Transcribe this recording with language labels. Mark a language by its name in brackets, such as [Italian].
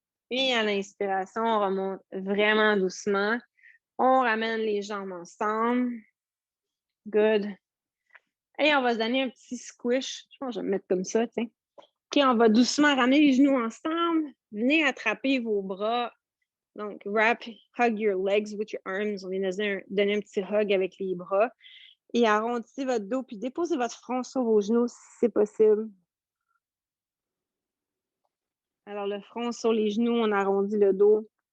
[French] Et à l'inspiration, on remonte vraiment doucement. On ramène les jambes ensemble. Good. Et on va se donner un petit squish. Je pense que je vais me mettre comme ça, tiens. OK, on va doucement ramener les genoux ensemble. Venez attraper vos bras. [English] Donc, hug your legs with your arms. [French] On vient de donner un petit hug avec les bras. Et arrondissez votre dos, puis déposez votre front sur vos genoux si c'est possible. Alors, le front sur les genoux, on arrondit le dos.